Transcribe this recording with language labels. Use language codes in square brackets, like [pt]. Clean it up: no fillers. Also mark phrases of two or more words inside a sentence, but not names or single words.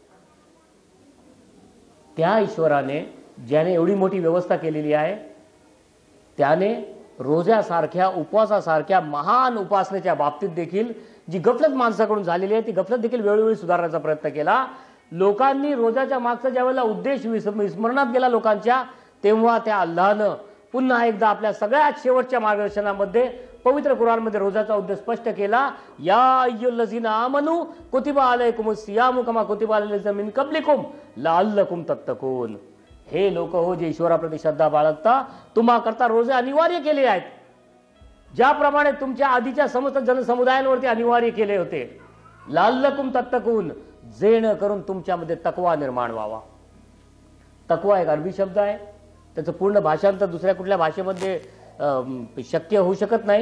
[mr] त्या ईश्वराने ज्याने एवढी मोठी व्यवस्था केलेली आहे, त्याने रोजासारख्या, उपवासासारख्या महान उपासनेच्या बाबतीत देखील जी गफलत माणसाकडून झालेली आहे ती गफलत देखील वेळोवेळी सुधारण्याचा प्रयत्न केला. लोकांनी रोजाच्या मागचा ज्यावेळेला उद्देश विस्मरणात गेला लोकांच्या, तेव्हा त्या अल्लाहनं पुन्हा एकदा आपल्या सगळ्यात शेवटच्या मार्गदर्शनामध्ये पवित्र कुराणमध्ये रोजाचा उद्देश स्पष्ट केला. [ar] يا أيها الذين آمنوا كتب عليكم الصيام كما كتب على الذين من قبلكم لعلكم تتقون. [mr] हे लोक हो जे ईश्वराप्रती श्रद्धा बाळगता, तुम्हा करता रोजे अनिवार्य केले आहेत, ज्याप्रमाणे तुमच्या आधीच्या समस्त जनसमुदायांवरती अनिवार्य केले होते. [ar] لعلكم تتقون, [mr] जेणेकरून तुमच्यामध्ये तकवा निर्माण व्हावा. तकवा एक अरबी शब्द आहे, त्याचं पूर्ण भाषांतर दुसऱ्या कुठल्या भाषेमध्ये शक्य होऊ शकत नाही.